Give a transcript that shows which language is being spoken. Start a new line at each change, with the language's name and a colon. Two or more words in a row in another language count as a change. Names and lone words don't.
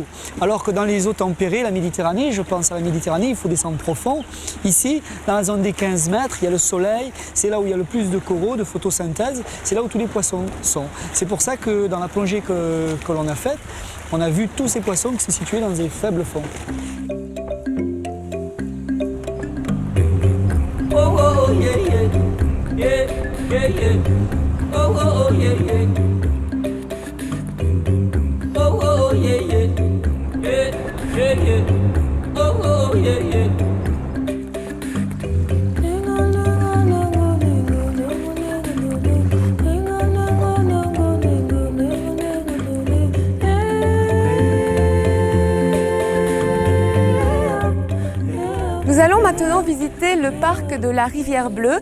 French: Alors que dans les eaux tempérées, la Méditerranée, je pense à la Méditerranée, il faut descendre profond. Ici, dans la zone des 15 mètres, il y a le soleil, c'est là où il y a le plus de coraux, de photosynthèse, c'est là où tous les poissons sont. C'est pour ça que dans la plongée que l'on a faite, on a vu tous ces poissons qui se situaient dans des faibles fonds.
English: Oh, oh, yeah, yeah, yeah, yeah, yeah. Oh, oh, yeah, yeah. Oh, oh, yeah, yeah, yeah, yeah, yeah. Oh, oh, yeah, yeah.
French: Nous allons maintenant visiter le parc de la Rivière Bleue.